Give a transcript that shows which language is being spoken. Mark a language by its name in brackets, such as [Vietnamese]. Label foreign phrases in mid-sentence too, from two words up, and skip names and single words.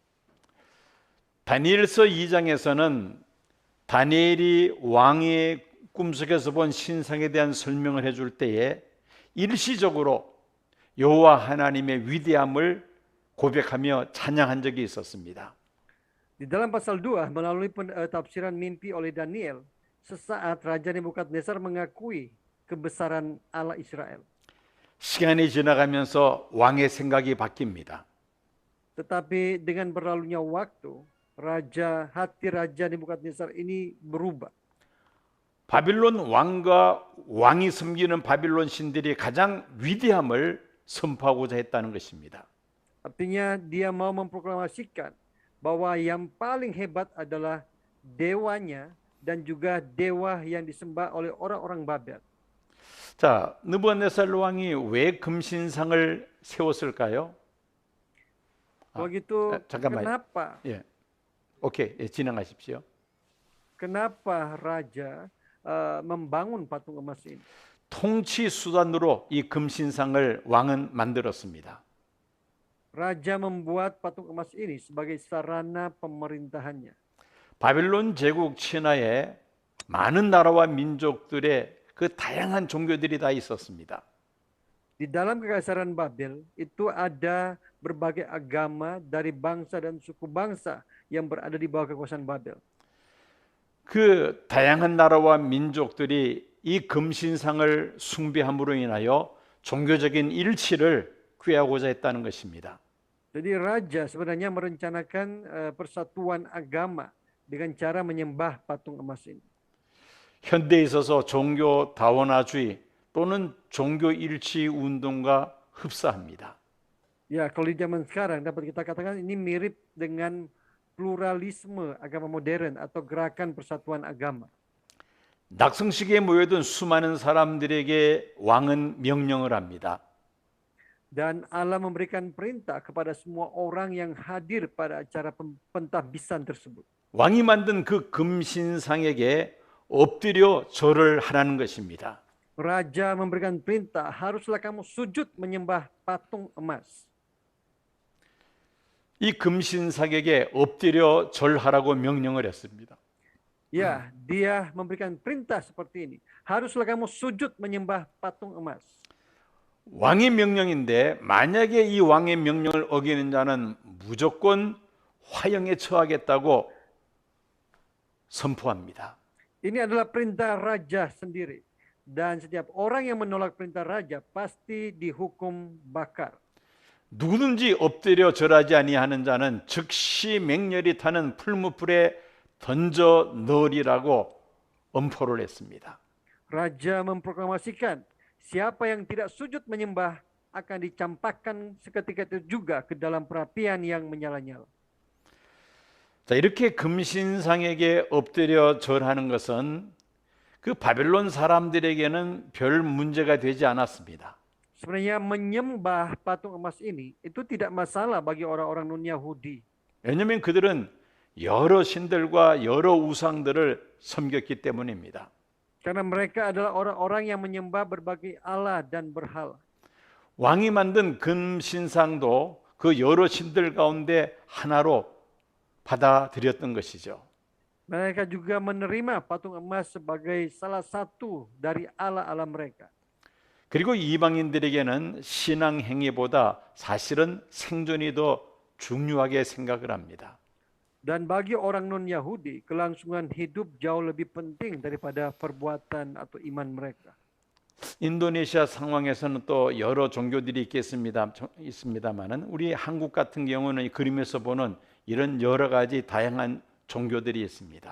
[Korean] 다니엘서 2장에서는 다니엘이 왕의 꿈속에서 본 신상에 대한 설명을 해줄 때에 일시적으로 여호와 하나님의 위대함을 고백하며 찬양한 적이 있었습니다. [Indonesian] Di dalam pasal 2, melalui tafsiran mimpi oleh Daniel, sesaat Raja Nebukadnezar mengakui kebesaran Allah Israel. [Korean] 시간이 지나가면서 왕의 생각이 바뀝니다. [Indonesian] Tetapi dengan berlalunya waktu, hati Raja Nebukadnezar ini berubah. [Korean] 바빌론 왕과 왕이 섬기는 바빌론 신들이 가장 위대함을 선포하고자 했다는 것입니다. [Indonesian] Artinya dia mau memproklamasikan bahwa yang paling hebat adalah dewanya dan juga dewa yang disembah oleh orang-orang Babel. [Korean] 자, 느부갓네살 왕이 왜 금신상을 세웠을까요? [Indonesian] Kalau gitu, [Korean] 잠깐만요. [Indonesian] kenapa? [Korean] 예, 오케이, 예, 진행하십시오. [Indonesian] Kenapa raja membangun patung emas ini? [Korean] 통치 수단으로 이 금신상을 왕은 만들었습니다. [Indonesian] Raja membuat patung emas ini sebagai sarana pemerintahannya. [Korean] 바빌론 제국 친하에 많은 나라와 민족들의 그 다양한 종교들이 다 있었습니다. [Indonesian] Di dalam kekaisaran Babel itu ada berbagai agama dari bangsa dan suku bangsa yang berada di bawah kekuasaan Babel. [Korean] 그 다양한 나라와 민족들이 이 금신상을 숭배함으로 인하여 종교적인 일치를 구하고자 했다는 것입니다. [Indonesian] Jadi raja sebenarnya merencanakan persatuan agama dengan cara menyembah patung emas ini. [Korean] 현대에 있어서 종교 다원화주의 또는 종교 일치 운동과 흡사합니다. [Indonesian] Ya, kalau di zaman sekarang dapat kita katakan ini mirip dengan pluralisme agama modern atau gerakan persatuan agama. [Korean] 낙성식에 모여든 수많은 사람들에게 왕은 명령을 합니다. [Indonesian] Dan Allah memberikan perintah kepada semua orang yang hadir pada acara pentahbisan tersebut. [Korean] 왕이 만든 그 금신상에게 엎드려 절을 하라는 것입니다. [Indonesian] Raja memberikan perintah, haruslah kamu sujud menyembah patung emas. [Korean] 이 금신상에게 엎드려 절하라고 명령을 했습니다. [Indonesian] Ya, dia memberikan perintah seperti ini. Haruslah kamu sujud menyembah patung emas. [Korean] 왕의 명령인데 만약에 이 왕의 명령을 어기는 자는 무조건 화형에 처하겠다고 선포합니다. [Indonesian] Ini adalah perintah raja sendiri. Dan setiap orang yang menolak perintah raja pasti dihukum bakar. [Korean] 누구든지 엎드려 절하지 아니하는 자는 즉시 맹렬히 타는 풀무불에 던져 넣으리라고 엄포를 했습니다. [Indonesian] Raja memproklamasikan, siapa yang tidak sujud menyembah akan dicampakkan seketika itu juga ke dalam perapian yang menyala-nyala. [Korean] 자, 이렇게 금신상에게 엎드려 절하는 것은 그 바벨론 사람들에게는 별 문제가 되지 않았습니다. [Indonesian] Sebenarnya menyembah patung emas ini itu tidak masalah bagi orang-orang non-Yahudi. [Korean] 왜냐하면 그들은 여러 신들과 여러 우상들을 섬겼기 때문입니다. [Indonesian] Karena mereka adalah orang-orang yang menyembah berbagai Allah dan berhala. [Korean] 왕이 만든 금신상도 그 여러 신들 가운데 하나로 받아들였던 것이죠. [Indonesian] Mereka juga menerima patung emas sebagai salah satu dari Allah-Allah mereka. [Korean] 그리고 이방인들에게는 신앙 행위보다 사실은 생존이 더 중요하게 생각을 합니다. [Indonesian] Dan bagi orang non-Yahudi, kelangsungan hidup jauh lebih penting daripada perbuatan atau iman mereka. [Korean] 인도네시아 상황에서는 또 여러 종교들이 있습니다만은 우리 한국 같은 경우는 이 그림에서 보는 이런 여러 가지 다양한 종교들이 있습니다.